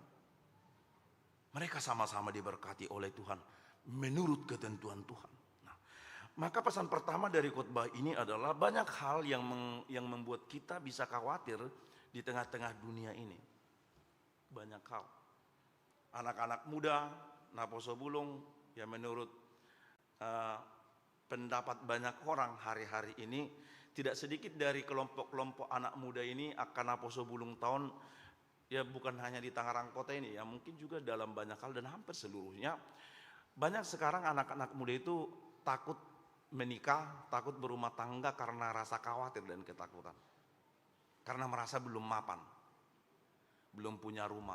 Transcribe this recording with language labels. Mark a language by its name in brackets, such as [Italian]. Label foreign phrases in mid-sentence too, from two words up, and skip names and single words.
[Indonesian] Mereka sama-sama diberkati oleh Tuhan menurut ketentuan Tuhan. Nah, maka pesan pertama dari khotbah ini adalah banyak hal yang membuat kita bisa khawatir di tengah-tengah dunia ini. Banyak hal. Anak-anak muda, [Batak Toba] naposo bulung, [Indonesian] yang menurut pendapat banyak orang hari-hari ini, tidak sedikit dari kelompok-kelompok anak muda ini akan [Batak Toba] naposo bulung [Indonesian] tahun, ya bukan hanya di Tangerang Kota ini, ya mungkin juga dalam banyak hal dan hampir seluruhnya. Banyak sekarang anak-anak muda itu takut menikah, takut berumah tangga karena rasa khawatir dan ketakutan. Karena merasa belum mapan, belum punya rumah.